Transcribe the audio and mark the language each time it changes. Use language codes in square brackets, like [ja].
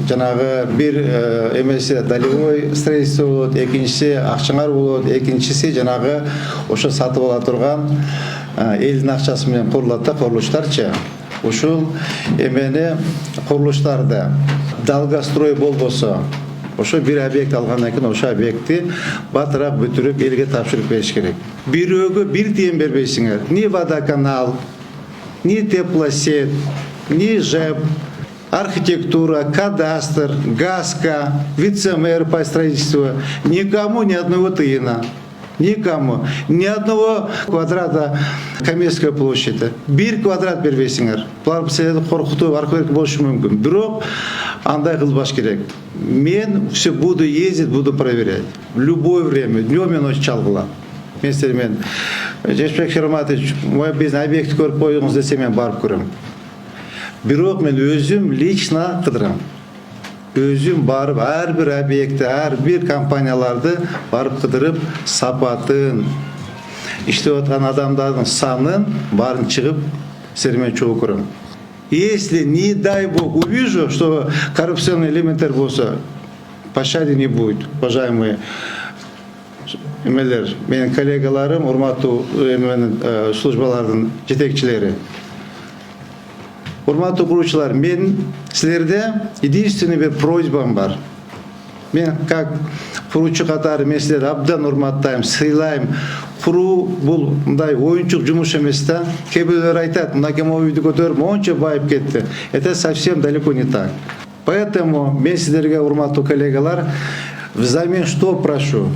[ky] Жанагы бир эмеси [ru] долевой строительство [ky] болот, экинчиси акчаңар болот, экинчиси жанагы ошо сатып ала турган элдин акчасы менен курулат да курулуштарчы. Ушул эмени курулуштарды долгострой болбосо, ошо бир объект алгандан кийин ошо объектти батыраак бүтүрүп элге тапшырып бериш керек. Бирөөгө бир тиен бербейсиңер. [ru] Ни водоканал, ни теплосеть, ни ЖЭП, архитектура, кадастр, ГАСКО, вице-мэр по строительству. Никому ни одного тыена. Никому. Ни одного квадрата Каменской площади. [ky] Бир квадрат бербейсиңер. Булар силерди коркутуп аркы болушу мүмкүн. Бирок андай кылбаш керек. [ru] Мен все буду ездить, буду проверять. В любое время, днем и ночью [ky] чалгыла. Мен силермен Жешпек Шерматович, [ru] мой [ky] бизнес объект көрүп коюңуз десе мен барып көрөм. Бирок мен өзүм лично кыдырам. Өзүм барып ар бир объектти, ар бир компанияларды барып кыдырып, сапатын, иштеп аткан адамдардын санын баарын чыгып силермен чогуу көрөм. [ru] Если, не дай бог, увижу, что коррупционный [ky] элементтер болса, [ru] пощады не будет, уважаемые [ky] эмелер, менин коллегаларым, урматтуу службалардын жетекчилери. Урматтуу куруучулар, мен силерде [ru] единственный [ky] бир просьбам бар. Мен как куруучу катары мен силерди абдан урматтайм, сыйлайм. Куруу бул мындай оюнчук жумуш эмес да. Кээ бирөөлөр айтат, мынакей үйдү көтөрүп монча байып кетти. [ru] Это совсем далеко не так. Поэтому [ky] мен сиздерге, урматтуу коллегалар, [ru] взамен что прошу?